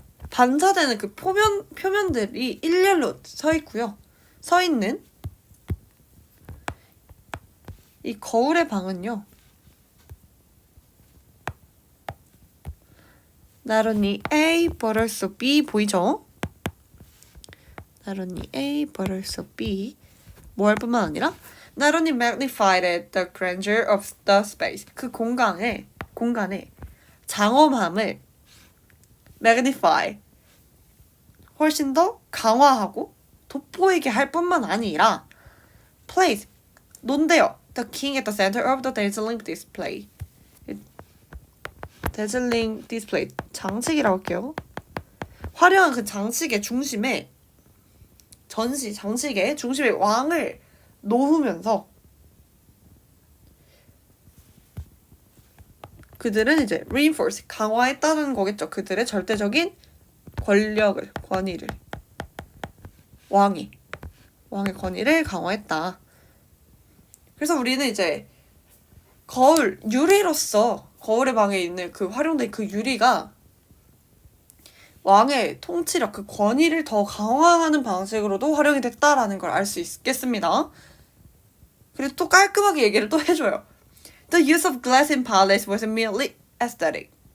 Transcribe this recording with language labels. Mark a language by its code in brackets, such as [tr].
[ko] 반사되는 그 표면들이 일렬로 서 있고요. 서 있는 이 거울의 방은요. [en] Not only A but also B [ko] 보이죠? [en] Not only A but also B [ko] 뭘 뿐만 아니라 [en] Not only magnified the grandeur of the space [ko] 그 공간의 장엄함을 [en] magnify [ko] 훨씬 더 강화하고 돋보이게 할 뿐만 아니라 [en] place [ko] 논대요. [en] The king at the center of the dazzling display. dazzling display [ko] 장식이라고 할게요. 화려한 그 장식의 중심에 장식의 중심에 왕을 놓으면서 그들은 이제 reinforce 강화했다는 거겠죠. 그들의 절대적인 권위를 왕의 권위를 강화했다. 그래서 우리는 이제 유리로서 거울의 방에 있는 그 활용된 그 유리가 왕의 통치력, 그 권위를 더 강화하는 방식으로도 활용이 됐다라는 걸 알 수 있겠습니다. 그리고 또 깔끔하게 얘기를 또 해줘요. [en] The use of glass in palace wasn't merely aesthetic.